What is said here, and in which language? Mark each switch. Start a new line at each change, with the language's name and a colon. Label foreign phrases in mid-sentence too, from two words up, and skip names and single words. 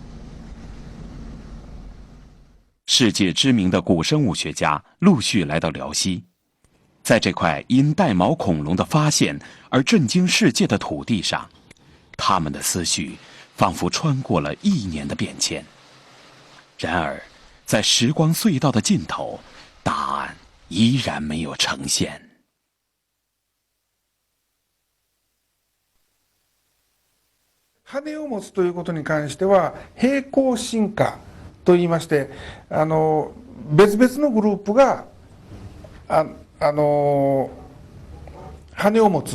Chinese: 世界知名的古生物学家陆续来到辽西，在这块因带毛恐龙的发现而震惊世界的土地上，他们的思绪仿佛穿过了1年的变迁。然而，在时光隧道的尽头，答案依然没有呈现。
Japanese: 羽を持つということに関しては平行進化といいまして、別々のグループが羽を持つ。